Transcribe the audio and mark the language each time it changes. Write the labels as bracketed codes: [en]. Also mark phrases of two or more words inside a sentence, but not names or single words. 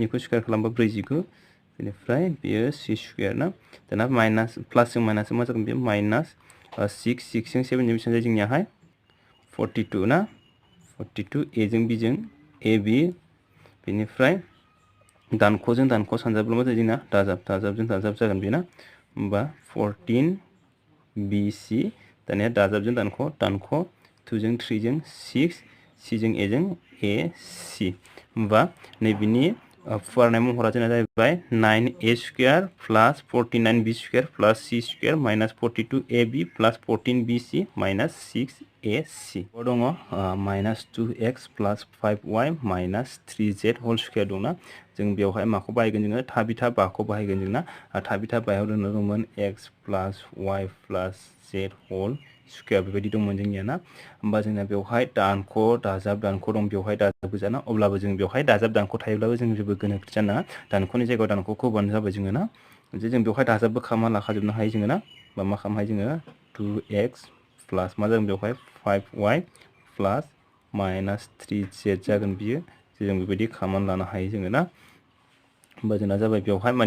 [brx] खौ स्क्वायर खालामबा 49 बेनिफ्राय बियो [en] c square [brx] ना दाना [en] minus plus [brx] जों माइनास मा जागोन बियो माइनस 6 जों 7 जों बेसेबां जायो जोंनियाहाय 42 ना 42 a जों b जों ab बेनिफ्राय दानख'जों दानख' सानजाब्ला मा जायो जोंना दाजाबजों दाजाब जागोन बेना होमबा 14 bc दानिया दाजाबजों दानख' 2 जों 3 जों 6 c जों a जों ac होमबा नैबेनि फुवारनाय महरा जोंना जाहैबाय [en] 9a square plus 49b square plus c square minus 42ab plus 14bc minus 6ac [brx] दङ [en] minus 2x plus 5y minus 3z whole square [brx] दंना जों बेवहाय माखौ बाहायगोन जोङो थाबिथा बाखौ बाहायगोन जोंना थाबिथा बायाव दंमोन [en] x plus y plus z whole square [brx] बेबायदि दंमोन जोंनिया ना होमबा जोंना बेवहाय दानख दाजाब दानख दं बेवहाय दाजाब गोजाना अब्लाबो जों बेवहाय दाजाब दानख थायोब्लाबो जों जेबो गोनोखो जाना दानखनि जायगायाव दानखखौ होबानो जाबाय जोङो ना जे जों बेवहाय दाजाबबो खालामना लाखाजोबनो हायो जोङो ना बा मा खालामनो हायो जोङो [en] 2x plus [brx] मा जागोन बेवहाय [en] 5y plus minus 3z [brx] जागोन बियो जों बेबायदि खालामनानै लानो हायो जोङो ना होमबा जोंना जाबाय बेवहाय माने